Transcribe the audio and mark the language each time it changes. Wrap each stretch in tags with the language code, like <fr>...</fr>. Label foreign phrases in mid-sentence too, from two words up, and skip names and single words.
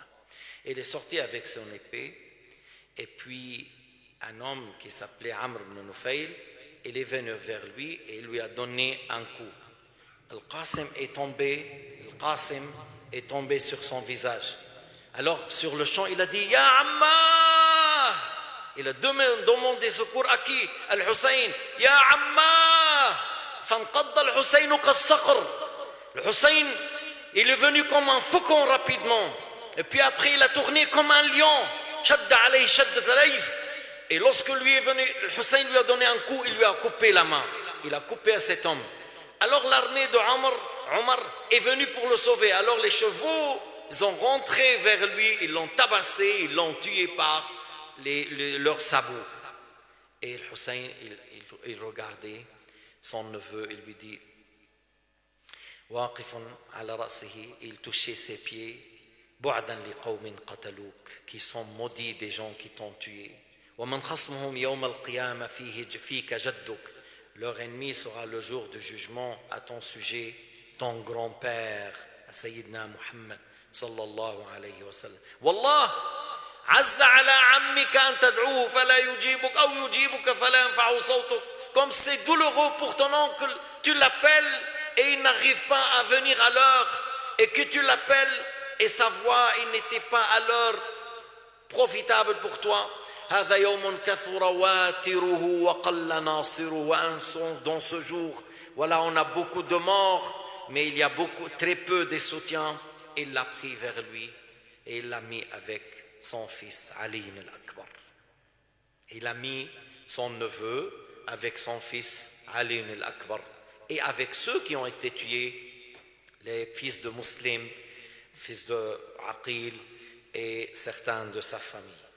<fr>Il est sorti avec son épée, et puis un homme qui s'appelait Amr ibn Nufayl, il est venu vers lui et il lui a donné un coup. Al-Qasim est tombé sur son visage. Alors sur le champ, il a dit</fr> <ar>يا عماه.</ar> <fr>Il a demandé secours à qui?</fr> <ar>Al-Hussein. يا عماه. فانقض الحسين كالصقر.</ar> <fr>Le Hussein, il est venu comme un faucon rapidement. Et puis après, il a tourné comme un lion.</fr> <ar>شد عليه شدة عليه.</ar> <fr>Et lorsque lui est venu, le Hussein lui a donné un coup, il lui a coupé la main. Il a coupé à cet homme. Alors l'armée de Omar est venue pour le sauver. Alors les chevaux, ils ont rentré vers lui, ils l'ont tabassé, ils l'ont tué par leurs sabots. Et le Hussein, il regardait son neveu, il lui dit</fr> <ar>واقف على رأسه,</ar> <fr>il touchait ses pieds,</fr> <ar>بعدا لقوم قتلوك,</ar> <fr>qui sont maudits des gens qui t'ont tué.</fr> <ar>ومن خصمهم يوم القيامة فيك جدك.</ar> <fr>Leur ennemi sera le jour du jugement à ton sujet, ton grand-père,</fr> <ar>سيدنا محمد صلى الله عليه وسلم. والله عز على عمك أن تدعوه فلا يجيبك أو يجيبك فلا ينفع صوتك.</ar> <fr>Comme c'est douloureux pour ton oncle, tu l'appelles et il n'arrive pas à venir à l'heure, et que tu l'appelles et sa voix, il n'était pas à l'heure profitable pour toi.</fr> <ar>هذا يوم كثر واتره وقل ناصره.</ar> <fr>Dans ce jour, voilà, on a beaucoup de morts, mais il y a très peu de soutiens. Il l'a pris vers lui et il l'a mis avec son fils Ali al-Akbar. Il a mis son neveu avec son fils Ali al-Akbar et avec ceux qui ont été tués, les fils de Muslim, fils de Aqil et certains de sa famille.</fr>